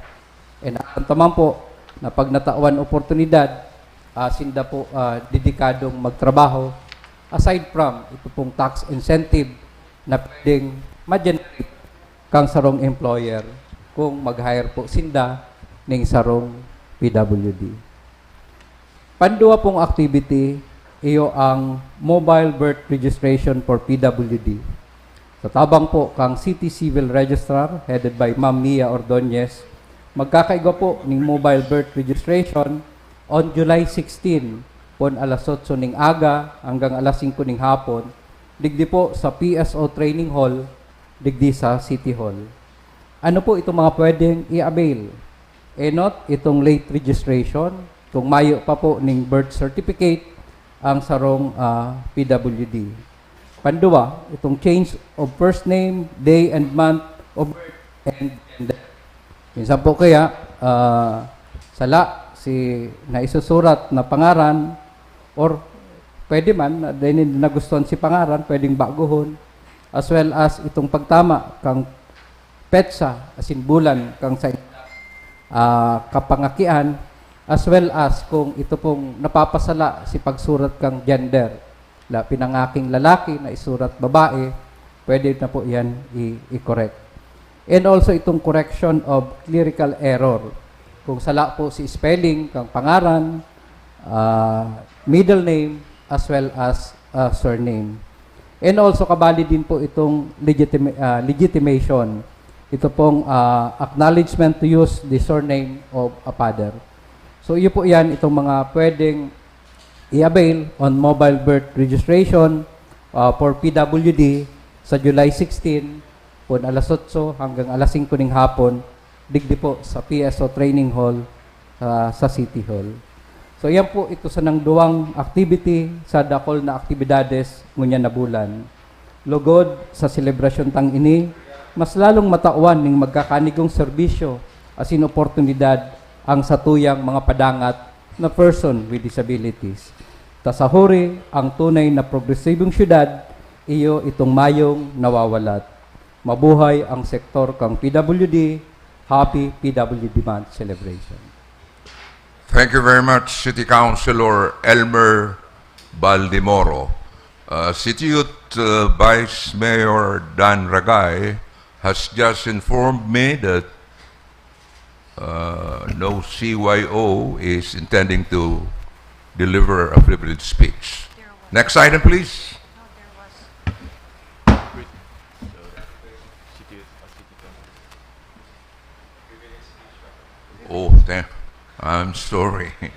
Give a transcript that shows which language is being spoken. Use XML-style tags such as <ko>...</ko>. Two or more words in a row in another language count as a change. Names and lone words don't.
<bik>And aramtaman po na pag natawan oportunidad, sinda po dedikadong magtrabaho,</bik> <en>aside from</en> <bik>ito pong</bik> <en>tax incentive</en> <bik>na pwedeng ma-generate kang sarong employer kung mag-hire po sinda ning sarong PWD. Pandua pong activity, iyo ang</bik> <en>mobile birth registration for PWD.</en> <bik>Sa tabang po kang City Civil Registrar</bik> <en>headed by</en> <bik>Ma'am Mia Ordonez, magkakaiga po ning</bik> <en>mobile birth registration on July</en> <bik>16 pon alas 8 ning aga hanggang alas 5 ning hapon, digdi po sa PSO Training Hall, digdi sa City Hall. Ano po itong mga pwedeng i-avail? Not itong</bik> <en>late registration,</en> <bik>kung mayo pa po ning</bik> <en>birth certificate</en> <bik>ang sarong PWD. Pandua, itong</bik> <en>change of first name, day and month of birth and gender.</en> <bik>Minsan po kaya sala si naisusurat na pangaran or pwede man dahil nagustuhan si pangaran, pwedeng baguhon,</bik> <en>as well as</en> <bik>itong pagtama kang petsa asin bulan kang sa kapangakian,</bik> <en>as well as</en> <bik>kung ito pong napapasala si pagsurat kang gender, pinangaking lalaki na isurat babae, pwede na po yan i-correct. And also itong</bik> <en>correction of clerical error.</en> <bik>Kung sala po si spelling kang pangaran,</bik> <en>middle name, as well as surname. And also</en> <bik>kabali din po itong legitimation. Ito pong</bik> <en>acknowledgement to use the surname of a father.</en> <bik>So iyo po yan, itong mga pwedeng i-avail</bik> <en>on mobile birth registration for PWD</en> <bik>sa July 16 po alas 8 hanggang alas 5 ng hapon, digdi po sa PSO Training Hall sa City Hall. So yan po ito sa nang duwang activity sa dakol na aktibidades ngunya na bulan. Lugod sa selebrasyon tang ini, mas lalong matauan ning magkakanigong serbisyo asin oportunidad ang satuyang mga padangat na</bik> <en>person with disabilities.</en> <bik>Tasahuri ang tunay na progresibong syudad, iyo itong mayong nawawalat. Mabuhay ang sektor kang PWD.</bik> <en>Happy PWD Month celebration. Thank you very much, City Councilor Elmer Baldimoro. City Youth Vice Mayor Dan Ragay has just informed me that no CYO is intending to deliver a privileged speech. Next item, please. Oh, I'm sorry.</en>